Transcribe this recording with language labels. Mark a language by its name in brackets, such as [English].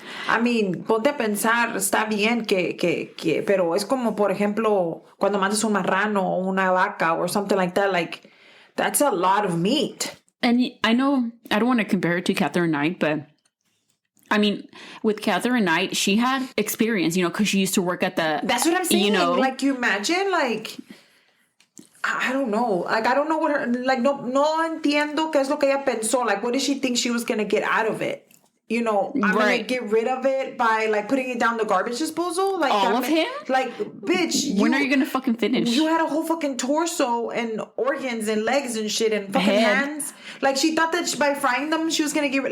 [Spanish] I mean, ponte a pensar, está bien pero es como, por ejemplo, cuando matas un marrano o una vaca [English] or something like that, like, that's a lot of meat. And I know, I don't want to compare it to Catherine Knight, but I mean, with Catherine Knight, she had experience, because she used to work at the... That's what I'm saying. Like, you imagine, like... I don't know. Like, I don't know what her... [Spanish] Like, no entiendo qué es lo que ella pensó. [English] Like, what did she think she was going to get out of it? I'm going to get rid of it by, like, putting it down the garbage disposal? Like, all of him? Like, bitch, when are you going to fucking finish? You had a whole fucking torso and organs and legs and shit and fucking head. hands. Like, she thought that by frying them, she was going to get rid...